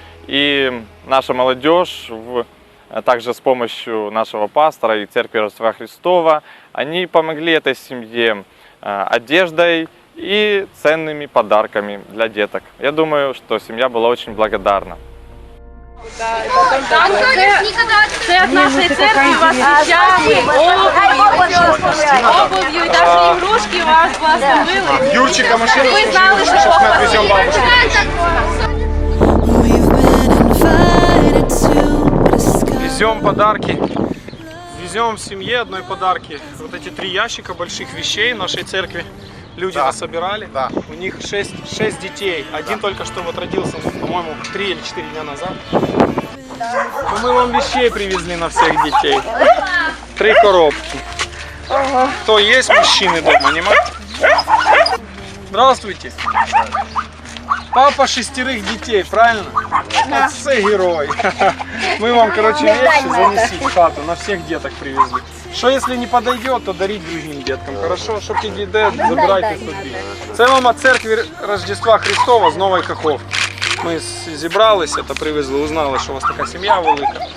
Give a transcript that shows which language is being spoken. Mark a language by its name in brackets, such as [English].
[Russian] И наша молодежь, также с помощью нашего пастора и Церкви Рождества Христова, они помогли этой семье одеждой и ценными подарками для деток. Я думаю, что семья была очень благодарна. [Ukrainian] Це від нашої церкви вас вещами, обув'ю і навіть ігрушки вас благословили. Юрчика, машину, ви знали, що [Russian] сейчас мы отвезем бабушку. Везем подарки. Везем семье одной подарки. Вот эти 3 ящика больших вещей нашей церкви. Люди насобирали. У них 6 детей. Один только что вот родился, по-моему, 3 или 4 дня назад. Мы вам вещей привезли на всех детей. 3 коробки. Кто есть мужчины дома, нема? Здравствуйте. Папа 6 детей, правильно? [Ukrainian] Це герой. [Russian] Мы вам, короче, вещи занесли в хату, на всех деток привезли. Что если не подойдет, то дарить другим деткам, хорошо? [Ukrainian] Чтоб ті дітей забирайте собі. Це вам от церкви Рождества Христова з Нової Каховки. Ми зібралися та привезли, узнали, що у вас така сім'я велика.